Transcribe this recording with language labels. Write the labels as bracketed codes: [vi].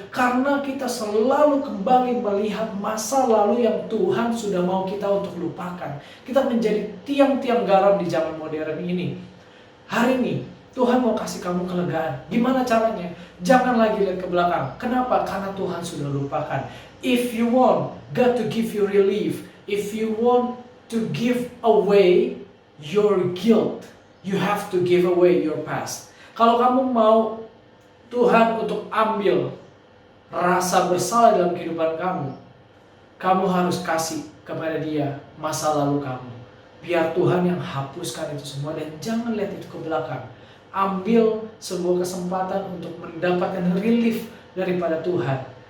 [id] Karena kita selalu kembali melihat masa lalu yang Tuhan sudah mau kita untuk lupakan. Kita menjadi tiang-tiang garam di zaman modern ini. Hari ini, Tuhan mau kasih kamu kelegaan. Gimana caranya? Jangan lagi lihat ke belakang. Kenapa? Karena Tuhan sudah lupakan. [en] If you want God to give you relief, if you want to give away your guilt, you have to give away your past. [id] Kalau kamu mau Tuhan untuk ambil rasa bersalah dalam kehidupan kamu, kamu harus kasih kepada Dia masa lalu kamu. Biar Tuhan yang hapuskan itu semua dan jangan lihat itu ke belakang. Ambil sebuah kesempatan untuk mendapatkan relief daripada Tuhan.